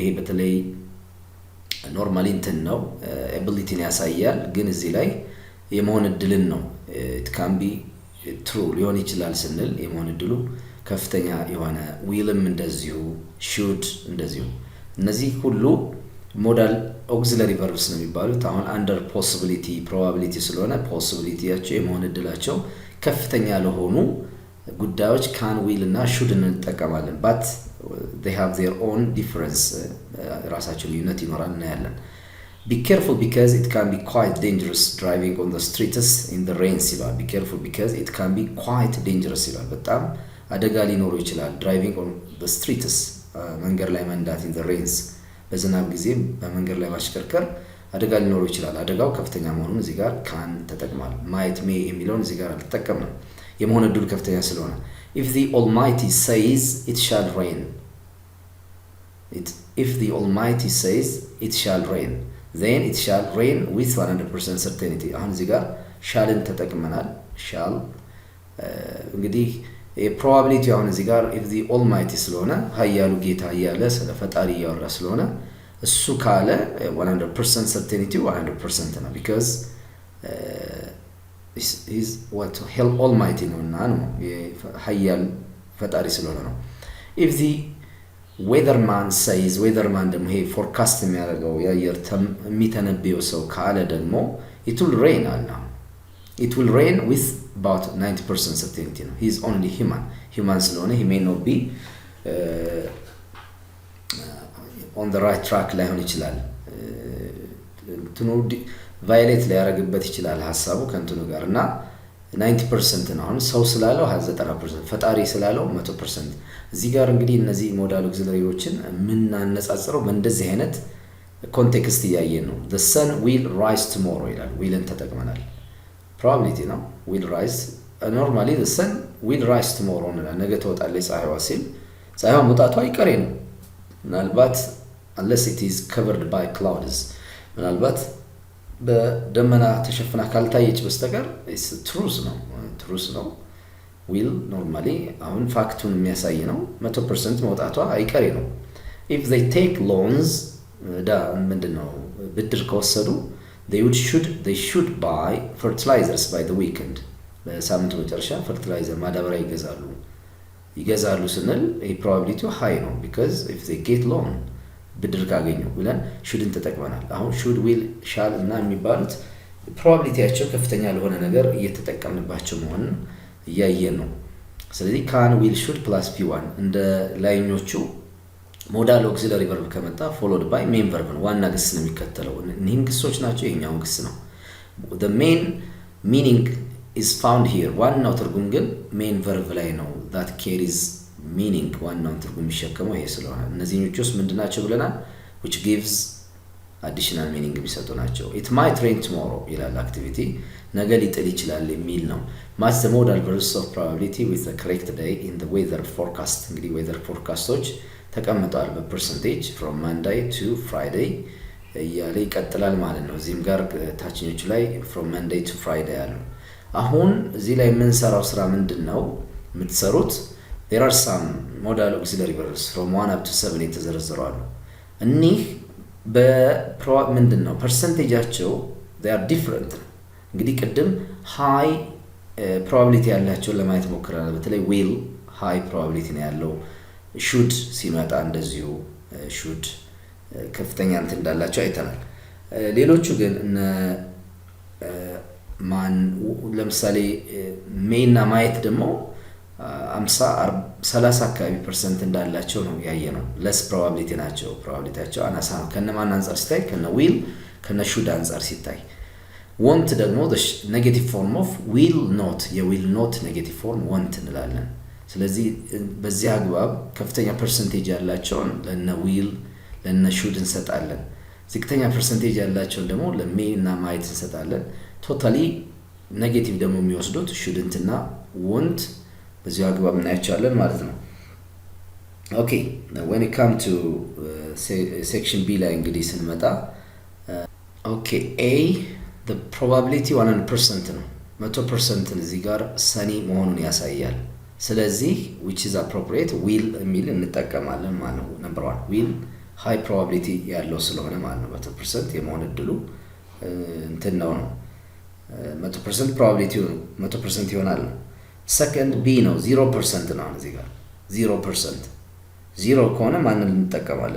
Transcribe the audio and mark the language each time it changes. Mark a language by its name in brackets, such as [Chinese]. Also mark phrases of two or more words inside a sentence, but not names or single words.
[Amharic] በተለይ ኖርማሊ እንትን ነው ኤቢሊቲን ያሳያል፣ ግን እዚህ ላይ የመሆን እድልን ነው። [English] It can be true [Amharic] ሊሆን ይችላል ስንል የመሆን እድሉ ከፍተኛ የሆነ ዊልም እንደዚሁ ሹድ እንደዚሁ እነዚህ ሁሉ [English] modal auxiliary verbs [Amharic] ነው የሚባሉት። አሁን [English] under possibility probability [Amharic] ስለሆነ ፖሲቢሊቲያቸው የመሆን እድላቸው ከፍተኛ ለሆኑ ጉዳዮች [English] can will [Amharic] እና ሹድ እንጠቀማለን። [English] But they have their own difference [Amharic] ራሳቸው ልዩነት ይኖራል እናያለን። [English] be careful because it can be quite dangerous driving on the streets in the rain ይላል። be careful because it can be quite dangerous [Amharic] ይላል። በጣም አደጋ ሊኖሩ ይችላል። [English] driving on the streets [Amharic] መንገድ ላይ መንዳት [English] in the rains [Amharic] በዝናብ ጊዜ በመንገድ ላይ ማሽከርከር አደጋ ሊኖሩ ይችላል። አደጋው ከፍተኛ መሆኑን እዚህ ጋር ካን ተጠቅሟል። [English] might may [Amharic] የሚለውን እዚህ ጋር አልተጠቀምንም የመሆን እድሉ ከፍተኛ ስለሆነ። [English] if the Almighty says it shall rain if the Almighty says it shall rain then it shall rain with 100% certainty [Amharic] አሁን እዚህ ጋር ሻልን ተጠቅመናል። ሻል እንግዲህ ፕሮባቢሊቲ አሁን እዚህ ጋር [English] if the Almighty [Amharic] ስለሆነ ኃያሉ ጌታ እያለ ስለ ፈጣሪ እያወራ ስለሆነ እሱ ካለ 100% certainty 100% ነው because [English] he's what hell Almighty [Amharic] ነውና ነው ኃያል ፈጣሪ ስለሆነ ነው። [English] if the weatherman says weatherman [Amharic] ደግሞ ይሄ ፎርካስት የሚያደርገው የአየር የሚተነብየው ሰው ካለ ደግሞ [English] it will rain አለ። it will rain with about 90% certainty ነው። he is only human ስለሆነ he may not be [Amharic] on the right track ላይሆን ይችላል። እንትኑ ቫዮሌት ሊያደርግበት ይችላል ሐሳቡ ከእንትኑ ጋር እና 90% ነው። አሁን ሰው ስላለው 90%፣ ፈጣሪ ስላለው 100%። እዚህ ጋር እንግዲህ እነዚህ [English] modal auxiliaries [Amharic] የምናነጻጽረው በእንደዚህ አይነት ኮንቴክስት እያየን ነው። [English] the sun will rise tomorrow [Amharic] ይላል። ዊልን ተጠቅመናል። ፕሮባቢሊቲ ነው [English] will rise normally the sun will rise tomorrow [Amharic] እንላለን። ነገ ትወጣለች ፀሐይዋ ሲል ፀሐይዋ መውጣቷ አይቀሬ ነው። ምናልባት [English] unless it is covered by clouds [Amharic] ምናልባት በደመና ተሸፍና ካልታየች በስተቀር ትሩስ ነው። will normally አሁን ፋክቱን የሚያሳይ ነው። 100% መውጣቷ አይቀሬ ነው። [English] if they take loans [Amharic] ምንድነው ብድር ከወሰዱ [English] they should buy fertilizers by the weekend [Amharic] በሳምንቱ መጨረሻ ፈርቲላይዘር ማዳበሪያ ይገዛሉ ስንል [English] probability high [Amharic] ነው [English] because if they get loan [Amharic] ብድር ካገኙ ብለን ሹድን ተጠቅመናል። አሁን [English] should will shall [Amharic] እና የሚባሉት ፕሮባቢሊቲያቸው ከፍተኛ ለሆነ ነገር እየተጠቀምንባቸው መሆኑን እያየን ነው። ስለዚህ [English] can will should plus P1 [Amharic] እንደ ላይኞቹ [English] modal auxiliary verb [Amharic] ከመጣ [English] followed by main verb [Amharic] ነው። ዋና ግስ ነው የሚከተለው። እነዚህም ግሶች ናቸው። የኛው ግስ ነው። [English] the main meaning is found here [Amharic] ዋናው ትርጉም ግን [English] main verb [Amharic] ላይ ነው። [English] that carries meaning [Amharic] ዋናውን ትርጉም የሚሸከመው ይሄ ስለሆነ እነዚህኞቹስ ምንድናቸው ብለናል? [English] which gives additional meaning [Amharic] የሚሰጡ ናቸው። [English] it might rain tomorrow [Amharic] ይላል አክቲቪቲ ነገ ሊጥል ይችላል የሚል ነው። [English] match the modal verbs of probability with the correct day in the weather forecast እንግዲህ weather forecastዎች [Amharic] ተቀምጠዋል በፐርሰንቴጅ [English] from Monday to Friday [Amharic] እያለ ይቀጥላል ማለት ነው። እዚህም ጋር ታችኞቹ ላይ [English] from Monday to Friday [Amharic] አሉ። አሁን እዚህ ላይ የምንሰራው ስራ ምንድነው የምትሰሩት? [English] there are some modal auxiliary verbs from 1 up to 7 [Amharic] የተዘረዘሩ አሉ። እኒህ ምንድነው ፐርሰንቴጃቸው [English] they are different። [Amharic] እንግዲህ ቅድም [English] high probability [Amharic] ያላቸው ለማየት ሞክረናል። በተለይ [English] will high probability [Amharic] ነው ያለው። should ሲመጣ እንደዚሁ should ከፍተኛ እንትን እንዳላቸው አይተናል። ሌሎቹ ግን ለምሳሌ may እና might ደግሞ 30 አካባቢ ፐርሰንት እንዳላቸው ነው ያየነው። [English] less probability [Amharic] ናቸው። probabilityያቸው አናሳ ነው። ከነማን አንፃር ሲታይ ከነ will ከነ should አንፃር ሲታይ want ደግሞ [English] the negative form of will not [Amharic] የwill not [English] negative form want [Amharic] እንላለን። ስለዚህ በዚህ አግባብ ከፍተኛ ፐርሰንቴጅ ያላቸውን ለነ will ለነ should እንሰጣለን። ዝቅተኛ ፐርሰንቴጅ ያላቸውን ደግሞ ለmay እና might እንሰጣለን። ቶታሊ ኔጌቲቭ ደግሞ የሚወስዱት shouldn't እና won't በዚህ አግባብ እናያቸዋለን ማለት ነው። ኦኬ [English] when it come to section B [Amharic] ላይ እንግዲህ ስንመጣ ኦኬ [English] a the probability [Amharic] 100% ነው። 100% እዚህ ጋር ሰኒ መሆኑን ያሳያል። ስለዚህ [English] which is appropriate will [Amharic] የሚል እንጠቀማለን ማለት ነው። ነምበር 1 [English] will high probability [Amharic] ያለው ስለሆነ ማለት ነው 100% የመሆን እድሉ እንትን ነው 100% probability 100% ይሆናል። [English] second B [Amharic] ነው 0% ነው እዚህ ጋር 0% 0 ከሆነ ማንን እንጠቀማለን?